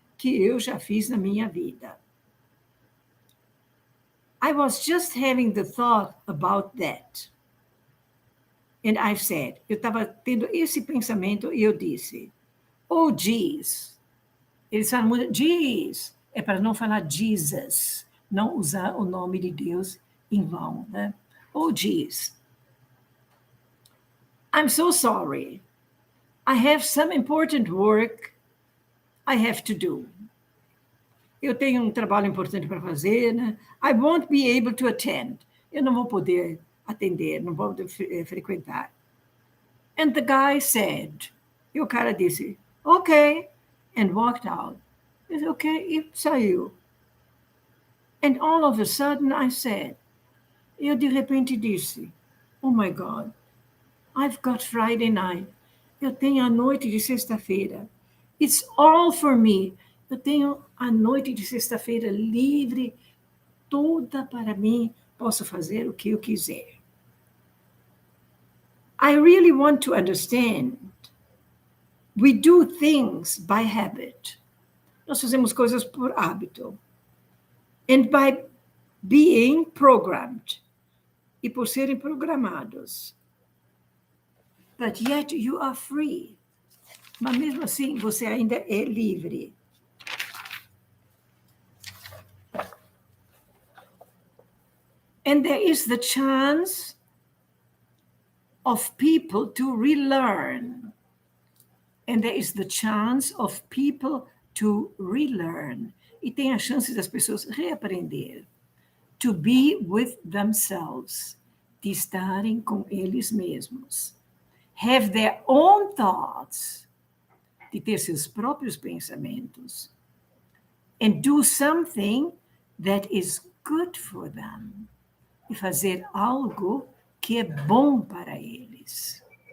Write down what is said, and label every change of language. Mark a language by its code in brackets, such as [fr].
[pt] Que eu já fiz na minha vida. [en] I was just having the thought about that. And I've said, [pt] eu estava tendo esse pensamento e eu disse, oh, geez. Eles falam muito, geez. É para não falar Jesus. Não usar o nome de Deus em vão, né? [en] Oh, geez. I'm so sorry. I have some important work I have to do. [pt] Eu tenho um trabalho importante para fazer, né? [en] I won't be able to attend. [pt] Eu não vou poder atender, não vou frequentar. [en] And the guy said, [pt] e o cara disse, [en] okay, and walked out. [pt] Ele disse, okay, e saiu. [en] And all of a sudden I said, [pt] eu de repente disse, [en] oh my God, I've got Friday night. [pt] Eu tenho a noite de sexta-feira. [en] It's all for me. [pt] Eu tenho a noite de sexta-feira livre, toda para mim. Posso fazer o que eu quiser. [en] I really want to understand. We do things by habit. [pt] Nós fazemos coisas por hábito. [en] And by being programmed. [pt] E por serem programados. [en] But yet you are free. [pt] Mas mesmo assim, você ainda é livre. [en] And there is the chance of people to relearn. And there is the chance of people to relearn. [pt] E tem a chance das pessoas reaprender. [en] To be with themselves. [pt] De estarem com eles mesmos. [en] Have their own thoughts. [pt] De ter seus próprios pensamentos. [en] And do something that is good for them. [pt] E fazer algo que é bom para eles.